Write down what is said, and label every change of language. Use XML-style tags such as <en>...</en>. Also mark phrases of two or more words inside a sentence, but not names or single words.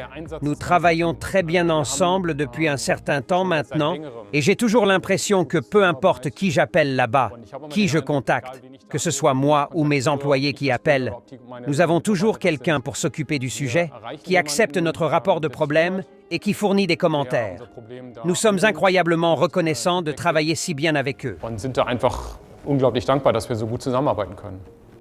<fr>Nous travaillons très bien ensemble depuis un certain temps maintenant et j'ai toujours l'impression que peu importe qui j'appelle là-bas, qui je contacte, que ce soit moi ou mes employés qui appellent, nous avons toujours quelqu'un pour s'occuper du sujet, qui accepte notre rapport de problème et qui fournit des commentaires. Nous sommes incroyablement reconnaissants de travailler si bien avec eux.</fr> <de>Und sind da einfach unglaublich dankbar, dass wir so gut zusammenarbeiten können.</de>